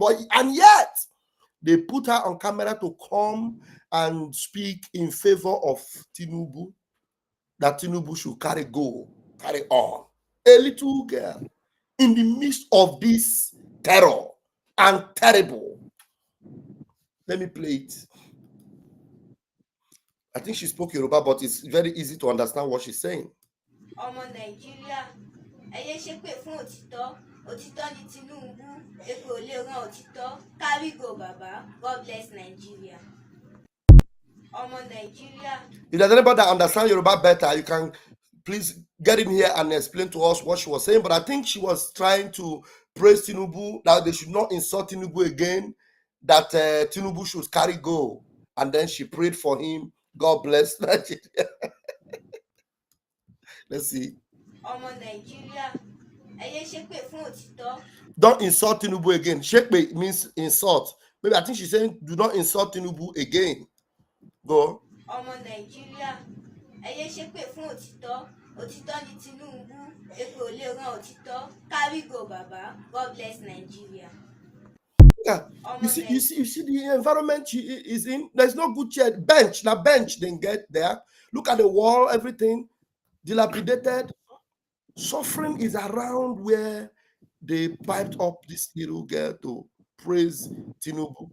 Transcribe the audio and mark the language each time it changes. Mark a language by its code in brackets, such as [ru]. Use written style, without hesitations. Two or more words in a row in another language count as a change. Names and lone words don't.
[en] And yet, they put her on camera to come and speak in favor of Tinubu, that Tinubu should carry on. A little girl in the midst of this terror and terrible. Let me play it. I think she spoke Yoruba, but it's very easy to understand what she's saying. [yo] ọmọ nàìjíríà ẹ yé ṣépè fún òtítọ́ òtítọ́ ní Tinubu èpè ò lè ran òtítọ́ [en] carry go [yo] bàbá [en] God bless Nigeria. [yo] ọmọ nàìjíríà. [en] If there's anybody that understands Yoruba better, you can please get in here and explain to us what she was saying. But I think she was trying to praise Tinubu, that they should not insult Tinubu again, that Tinubu should carry go. And then she prayed for him. God bless Nigeria. Let's see. [yo] ọmọ nàìjíríà ẹ yé ṣépè fún òtítọ́. [en] Don't insult Tinubu again. Shekpe means insult. Maybe I think she's saying do not insult Tinubu again. Go. [yo] ọmọ nàìjíríà ẹ yé ṣépè fún òtítọ́ òtítọ́ ní Tinubu èpè ò lè ran òtítọ́ [en] carry go [yo] bàbá [en] God bless Nigeria. Yeah. You see the environment she is in. There's no good chair. Bench. Now bench then get there. Look at the wall, everything dilapidated. Suffering is around where they piped up this little girl to praise Tinubu.